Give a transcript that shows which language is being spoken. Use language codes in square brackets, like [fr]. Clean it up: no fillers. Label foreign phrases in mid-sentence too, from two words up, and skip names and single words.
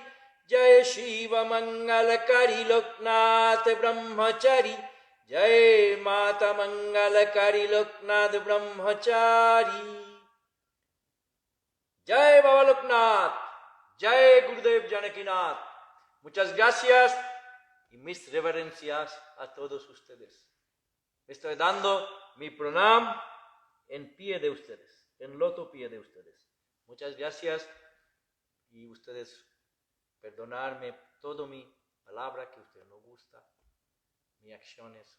[bn] জয় শিব মঙ্গলকারী লোকনাথ ব্রহ্মচারী. জয় মাতা মঙ্গলকারী লোকনাথ ব্রহ্মচারী. জয় বাবা লোকনাথ. জয় গুরুদেব জানকীনাথ. [es] Muchas gracias y mis reverencias a todos ustedes. Estoy dando mi pranam en pie de ustedes, en loto pie de ustedes. Muchas gracias y ustedes perdonarme todo mi palabra que a ustedes no gusta, mis acciones.